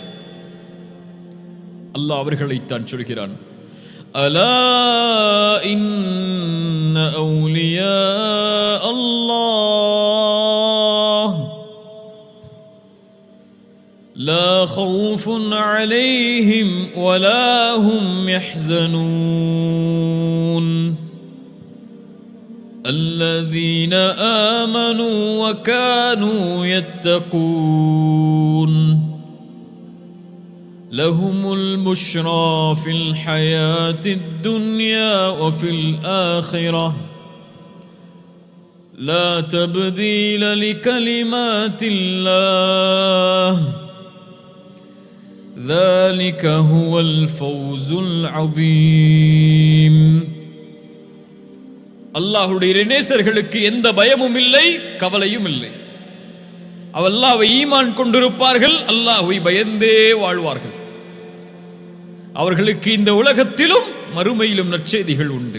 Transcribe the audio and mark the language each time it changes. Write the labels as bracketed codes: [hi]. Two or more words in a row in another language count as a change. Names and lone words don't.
[ta] அல்லாஹ் அவர்களைத்தான் சொல்கிறான், [ar] ألا إن أولياء الله لا خوف عليهم ولا هم யஹ்ஸனூன் الذين آمنوا وكانوا يتقون لهم البشرى في الحياة الدنيا وفي الآخرة لا تبديل لكلمات الله ذلك هو الفوز العظيم. [ta] அல்லாஹ்வுடைய இறைநேசர்களுக்கு எந்த பயமும் இல்லை, கவலையும் இல்லை. அல்லாஹ்வை ஈமான் கொண்டிருப்பார்கள், அல்லாஹ்வை பயந்தே வாழ்வார்கள். அவர்களுக்கு இந்த உலகத்திலும் மறுமையிலும் நற்செய்திகள் உண்டு.